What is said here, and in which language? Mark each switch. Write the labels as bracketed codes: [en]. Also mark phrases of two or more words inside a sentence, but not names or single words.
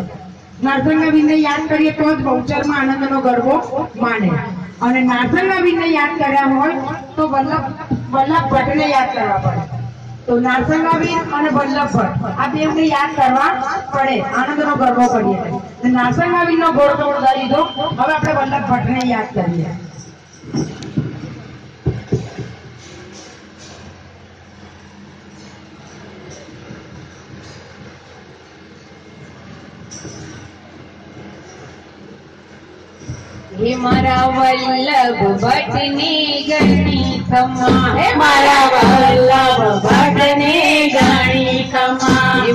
[gu] નારસંગા વીરને યાદ કરીએ તો જ બહુચરમાં આનંદનો ગરબો માને અને નારસંગા વીરને યાદ કર્યા હોય તો વલ્લભ ભટ્ટને યાદ કરવા પડે. તો નારસંગા વીર અને વલ્લભ ભટ્ટ આ બેને યાદ કરવા પડે આનંદનો ગરબો કરીએ. નારસંગા વીરનો ગોળ ઉડાડી દીધો. હવે આપણે વલ્લભ ભટ્ટને યાદ કરીએ. હે મારા વલ્લભ ભટ્ટ ને ગણી ખમા, હે મારા વલ્લભ ભટ્ટ ને ગણી ખમા, હે